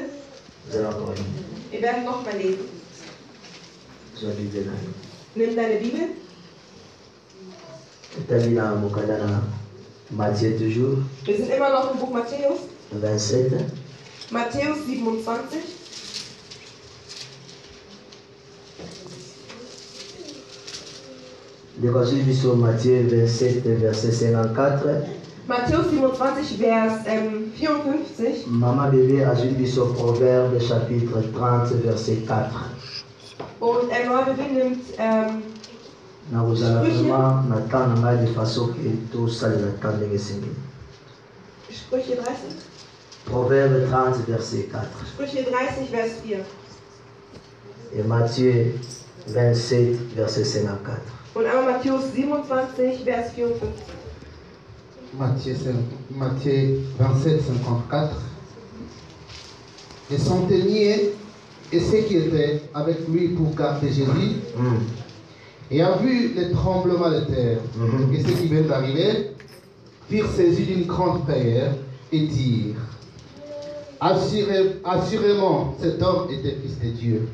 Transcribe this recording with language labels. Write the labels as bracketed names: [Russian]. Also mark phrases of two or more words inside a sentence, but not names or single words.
[German] Wir werden nochmal lesen. Nimm deine Bibel. Wir sind immer noch im Buch Matthäus. 27. Matthäus 27. [French] Matthieu 27, verset 54. [German] Matthäus 27, Vers 54. [French] Maman bébé a suivi sur Proverbe chapitre 30, verset 4. [German] Und Maman bébé nimmt Sprüche 30. [French] Proverbe 30, verset 4. [German] Sprüche 30, Vers 4. [French] Et Matthieu 27, verset 54. [German] Und einmal Matthäus 27, Vers 54. [French] Matthieu 27, 54. Les centeniers et ceux qui étaient avec lui pour garder Jésus, et a vu les tremblements de terre, et ceux qui viennent d'arriver, firent saisie d'une grande prière et dirent, assurément, cet homme était fils de Dieu.